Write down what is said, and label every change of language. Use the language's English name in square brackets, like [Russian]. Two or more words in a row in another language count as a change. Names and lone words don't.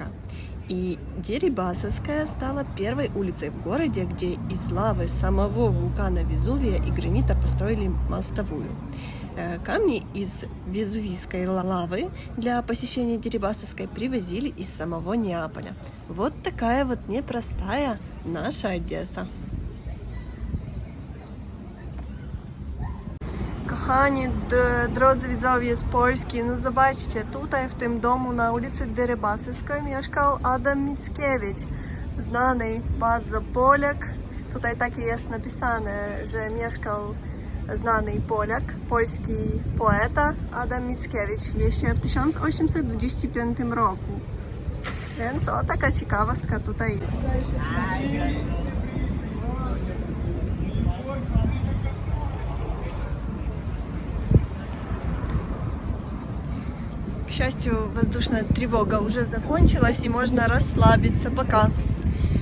[Russian] И Дерибасовская стала первой улицей в городе, где из лавы самого вулкана Везувия и гранита построили мостовую. Камни из везувийской лавы для посещения Дерибасовской привозили из самого Неаполя. Вот такая вот непростая наша Одесса. [Polish] Kochani, drodzy widzowie z Polski, no zobaczcie, tutaj w tym domu na ulicy Derybasowskiej mieszkał Adam Mickiewicz, znany bardzo Polak. Tutaj tak jest napisane, że mieszkał znany Polak, polski poeta Adam Mickiewicz jeszcze w 1825 roku. Więc o, taka ciekawostka tutaj. [Russian] К счастью, воздушная тревога уже закончилась и можно расслабиться. Пока.